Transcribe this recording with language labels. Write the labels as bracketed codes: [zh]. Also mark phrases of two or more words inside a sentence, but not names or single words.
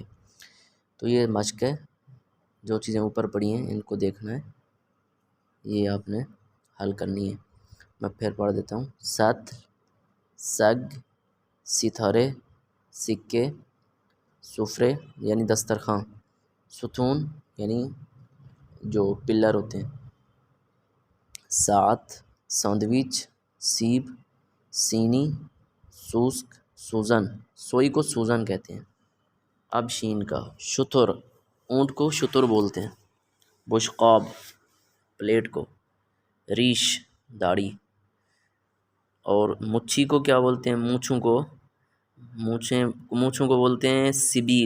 [ur] تو یہ مشق ہے، جو چیزیں اوپر پڑی ہیں ان کو دیکھنا ہے، یہ آپ نے حل کرنی ہے۔ میں پھر پڑھ دیتا ہوں: سطل، سگ، ستارے، سکے، سفرے یعنی دسترخوان، ستون یعنی جو پلر ہوتے ہیں، [fa] ساعت، سینڈوچ، سیب، سینی، سوسک، سوزن۔ [ur] سوئی کو سوزن کہتے ہیں۔ اب شین کا: شتر، اونٹ کو شتر بولتے ہیں۔ بشقاب، پلیٹ کو۔ ریش، داڑھی۔ اور مچھی کو کیا بولتے ہیں؟ مونچھوں کو بولتے ہیں سبیل۔